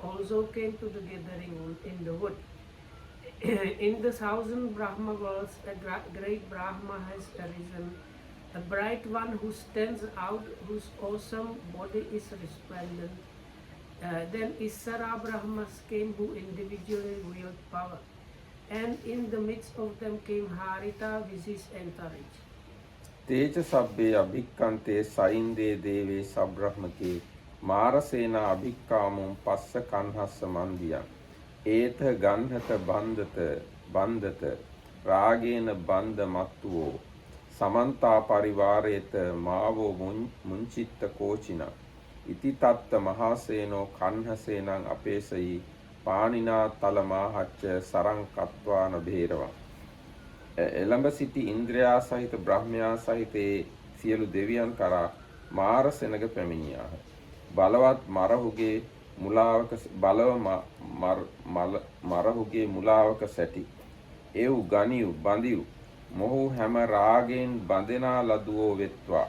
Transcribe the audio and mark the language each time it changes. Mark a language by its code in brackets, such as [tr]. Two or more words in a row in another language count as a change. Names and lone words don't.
[en] also came to the gathering in the wood. In the thousand Brahma worlds, a great Brahma has arisen, a bright one who stands out, whose awesome body is resplendent. Then Issara Brahmas came who individually wield power, and in the midst of them came Harita with his entourage. [pi] තේජ සබ්බේ අභික්කන්තේ සයින්දේ දේවේ සබ්‍රහ්මකේ මාරසේනා අභික්කාමුම් පස්ස කන්හස්ස මන්දියන් ඒත ගන්හත බන්ධත රාගේන බන්ධ මත්තුවෝ සමන්තා පරිවාරේත මාවෝ මුංචිත්ත කෝචින ඉති තත්ත මහාසේනෝ කන්හසේනං අපේසයි පානිනා තලමාහච්ච සරං කත්වාන භේරවා. [si] එළඹ සිටි ඉන්ද්‍රයා සහිත බ්‍රහ්මයා සහිත සියලු දෙවියන් කරා මාර සෙනග පැමිණියාහ. බලවත් මරහුගේ මුලාවක සැටි. එව් ගනිව් බඳිව් මොහු හැම රාගයෙන් බඳෙනා ලදුවෝ වෙත්වා.